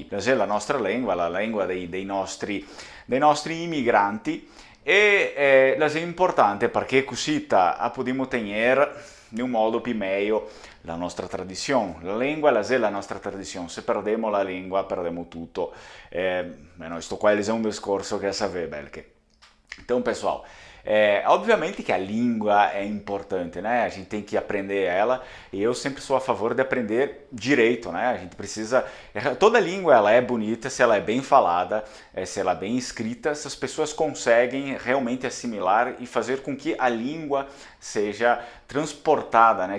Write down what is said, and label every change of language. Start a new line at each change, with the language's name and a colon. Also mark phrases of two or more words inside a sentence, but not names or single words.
Italian: Se la nostra lingua, la lingua dei nostri immigranti, e la è importante perché così possiamo tenere in un modo più meglio la nostra tradizione. La lingua è la nostra tradizione. Se perdiamo la lingua, perdiamo tutto. Questo qua è un discorso che sapete bene.
Portuguese: Então, pessoal, obviamente que a língua é importante, né? A gente tem que aprender ela e eu sempre sou a favor de aprender direito, né? A gente precisa... Toda língua ela é bonita se ela é bem falada, se ela é bem escrita, se as pessoas conseguem realmente assimilar e fazer com que a língua seja transportada, né?